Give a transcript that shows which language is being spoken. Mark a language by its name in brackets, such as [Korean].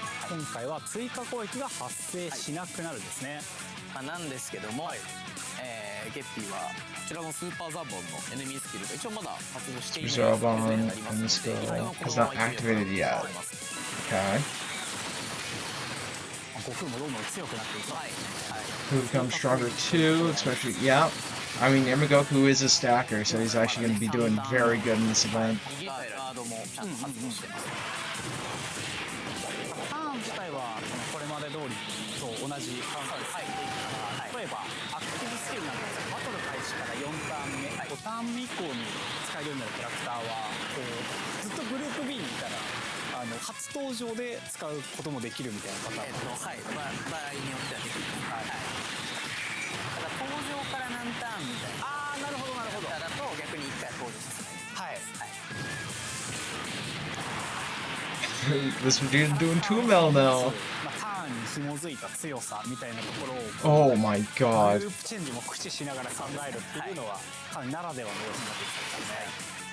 [Japanese] 今回は追加攻撃が発生しなくなるんですね。なんですけども、ゲッピーはこちらのスーパーザボンのエネミースキルが一応まだ発動していない状態になりますので、 [English] has not activated yet. Okay. [Japanese] 悟空もどんどん強くなっていきます。 [English] Who becomes stronger too, especially, yeah. I mean, Yamagoku is a stacker, so he's actually going to be doing very good in this event. [Japanese] ガードもちゃんと発動してます。ターン自体はこれまで通りと同じカウントで入っていくから、例えばアクティブスキルなんですが、バトル開始から4ターン目、5ターン目以降に使えるようになるキャラクターはこうずっとグループ B みたいな初登場で使うこともできるみたいなパターン、はい、場合によってはできる。はい。ただ登場から何ターンみたいな。ああ、なるほどなるほど。だと逆に1回登場させない。はい。 [English] This Vegeta's doing 2 mil now. [Japanese] ターンに紐づいた強さみたいなところを [English] Oh my [Japanese] グ [English] god. [Japanese] ループチェンジも駆使しながら考えるっていうのはかなりならではの要素になってきたんですね。